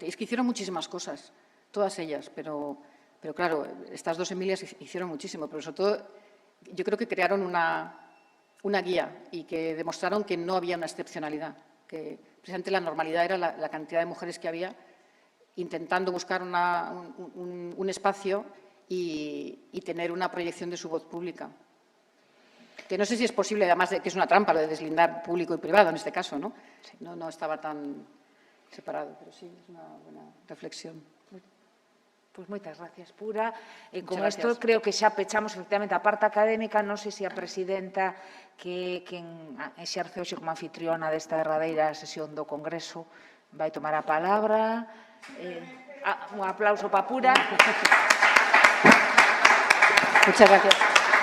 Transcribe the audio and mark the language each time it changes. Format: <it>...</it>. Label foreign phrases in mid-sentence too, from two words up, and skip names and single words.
<es>Y es que hicieron muchísimas cosas, todas ellas, pero claro, estas dos Emilias hicieron muchísimo, pero sobre todo yo creo que crearon una guía y que demostraron que no había una excepcionalidad, que precisamente la normalidad era la cantidad de mujeres que había intentando buscar un espacio y tener una proyección de su voz pública. Que no sé si es posible, además de que es una trampa lo de deslindar público y privado en este caso, ¿no? Sí, no estaba tan separado, pero sí, es una buena reflexión.</es> <gl>Pois moitas gracias, Pura. E con</gl> <es>Muchas</es> <gl>isto</gl> <es>gracias.</es> <gl>creo que xa pechamos efectivamente a parte académica. Non sei se a presidenta que quen exerce hoxe como anfitriona desta derradeira sesión do Congreso vai tomar a palabra.</gl> <es>Un aplauso para Pura. Muchas gracias.</es>